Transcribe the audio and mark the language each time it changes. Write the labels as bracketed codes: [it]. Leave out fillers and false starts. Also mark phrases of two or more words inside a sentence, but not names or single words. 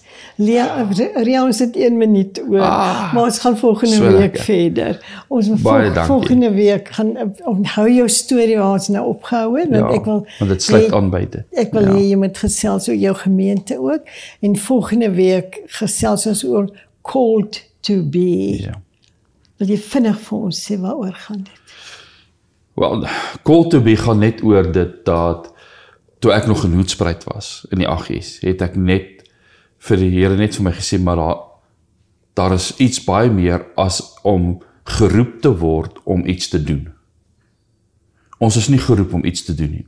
[af] Ria, ons het 1 minuut oor, maar ons gaan volgende week verder. Ons volgende week gaan onthou jou storie waar ons nou opgehou het, want dit sluit aan by dit. Ek wil hê jy moet gesels oor jou gemeente ook, en volgende week gesels ons oor [en] called to be. [af] Ja. Wil jy vinnig vir ons sê waaroor gaan dit? Wel, [en] called to be [af] gaan net oor dit dat toe ek nog in Hoedspruit was, in die AGS, het ek net vir die Here net vir my gesê, maar daar is iets baie meer as om geroep te word om iets te doen. Ons is nie geroep om iets te doen nie.